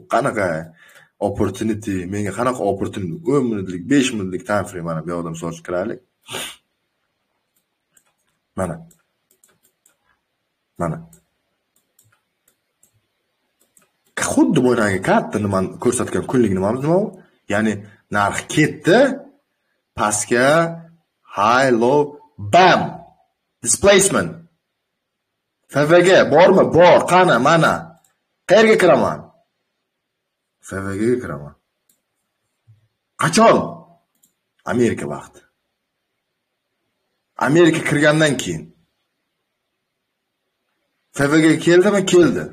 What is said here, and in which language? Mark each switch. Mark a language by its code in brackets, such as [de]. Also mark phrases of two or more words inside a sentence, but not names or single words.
[uz] Qanaqa opportunity, menga qanaqa opportunity 10 minutlik, 5 minutlik [en] time frame [uz] mana bu yoqda misol uchun kiraylik. Mana. Xuddi bo'ynaga katta nimani ko'rsatgan kunlik nimamiz nima u? Ya'ni narx ketdi, pastga, [en] high, low, bam. [uz] Displacement. FVG bormi? Bor, qani, mana. Qayerga kiraman? FVG ga kiraman. Qachon? Amerika vaqti. Amerika kirgandan keyin. FVG keldimi? Keldi.